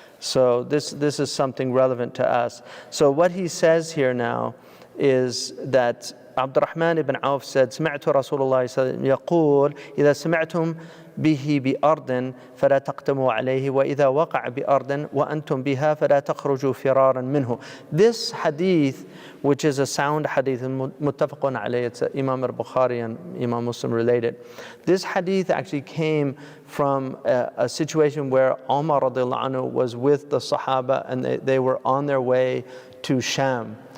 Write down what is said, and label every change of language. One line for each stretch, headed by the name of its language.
English: So this is something relevant to us. So what he says here now is that Abdurrahman ibn Auf said,
Arabic: سمعت رسول الله صلى الله عليه وسلم يقول إذا سمعتم به بأرض فلا تقدموا عليه وإذا وقع بأرض وأنتم بها فلا تخرجوا فرارا منه.
English: This hadith, which is a sound hadith, muttafaqun alayh, it's Imam al-Bukhari and Imam Muslim related. This hadith actually came from a situation where Umar radiallahu anhu was with the Sahaba and they were on their way to Sham.